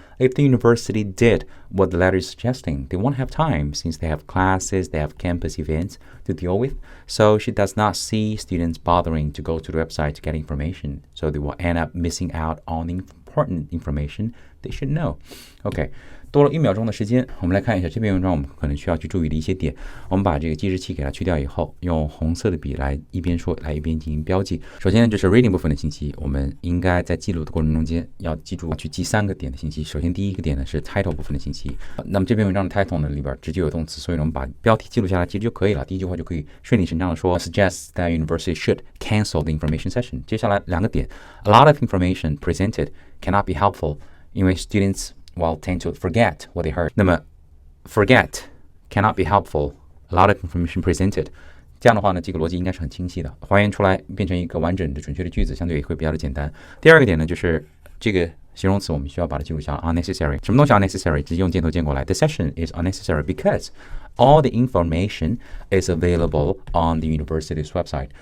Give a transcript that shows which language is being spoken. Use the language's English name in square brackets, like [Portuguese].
[English] If the university did what the letter is suggesting, they won't have time since they have classes, they have campus events to deal with. So she does not see students bothering to go to the website to get information. So they will end up missing out on important information they should know. Okay. [Chinese] 多了1秒钟的时间，我们来看一下这篇文章我们可能需要去注意的一些点。我们把这个计时器给它去掉以后，用红色的笔来一边说来一边进行标记。首先就是 reading 部分的信息，我们应该在记录的过程中间要记住去记3个点的信息。首先第一个点呢是 title 部分的信息。那么这篇文章的 title 呢里边直接有动词，所以我们把标题记录下来其实就可以了。第一句话就可以顺理成章的说 [English] suggests that university should cancel the information session。 [Chinese] 接下来2个点 [English] ，a lot of information presented cannot be helpful， [Chinese] 因为 [English] students will tend to forget what they heard. 那么 forget cannot be helpful. A lot of information presented. [Chinese] 这样的话呢，这个逻辑应该是很清晰的，还原出来变成一个完整的、准确的句子，相对也会比较的简单。第二个点呢，就是这个形容词我们需要把它记录下来 unnecessary。什么东西 unnecessary？直接用箭头箭过来。 [English] The session is unnecessary because all the information is available on the university's website.